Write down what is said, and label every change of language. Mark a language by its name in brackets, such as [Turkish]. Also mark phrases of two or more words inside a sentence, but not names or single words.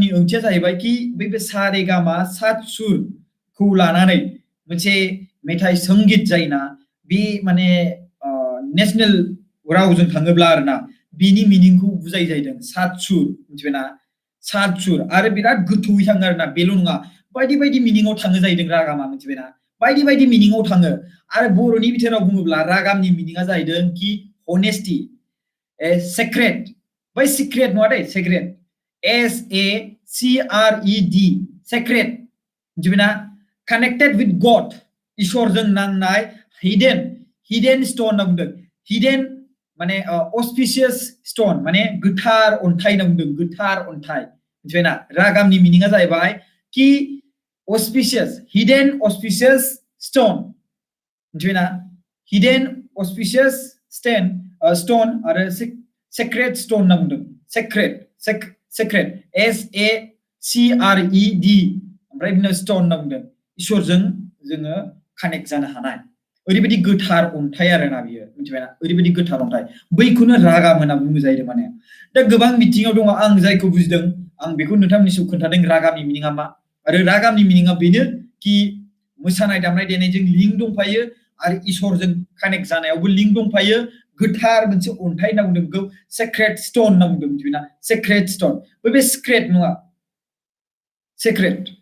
[Bodo] ओंथिया जाहैबाय कि बे सा रे गा मा सात सुरखौ लानानै मोनसे मेथाइ संगीत जायना बे माने नेशनेल रावजों थाङोब्ला आरोना बिनि मिनिंखौ बुजाय जाहैदों सात सुर मिथिबायना सात सुर आरो बिराद गोथौयै थाङो आरोना बेल' नङा बायदि बायदि मिनिङाव थाङो जाहैदों रागामा मिथिबायना बायदि बायदि मिनिङाव थाङो आरो बर'नि बिथोराव बुङोब्ला रागामनि मिनिङा जाहैदों कि [English] honesty secret [Bodo] बै सिक्रेट नङा दे सेक्रेट SACRED सेक्रेट मिथिबायना [English] connected with God [Bodo] इसोरजों नांनाय [English] hidden stone [Bodo] होनना बुंदों hidden माने [English] auspicious stone [Bodo] माने गोथार अन्थाइ होनना बुंदों गोथार अन्थाइ मिथिबायना रागामनि मिनिङा जाहैबाय कि [English] hidden auspicious stone [Bodo] मिथिबायना [English] hidden auspicious stone [Bodo] आरो [English] sacred stone [Bodo] होनना बुंदों sacred SACRED ओमफ्राय बिदिनो stone होनना बुंदों इसोरजों जोङो कानेक्ट जानो हानाय ओरैबायदि गोथार अन्थाइ आरोना बियो मिथिबायना ओरैबायदि गोथार अन्थाइ बैखौनो रागाम होनना बुङो जाहैदों माने दा गोबां बिथिङाव दङ आं जायखौ बुजिदों आं बेखौ नोंथांमोननि सिगाङाव खोन्थादों रागामनि मिनिङा मा आरो रागामनि मिनिङा बेनो कि मोसानाय दामनाय देनायजों लिंक दंफायो आरो इसोरजों कानेक्ट जानायावबो लिंक दंफायो गोथार मोनसे अन्थाइ होनना बुंदों बेखौ [English] secret stone [Bodo] होनना बुंदों मिथिबायना [English] secret stone [Bodo] बे सिक्रेट नङा सेक्रेट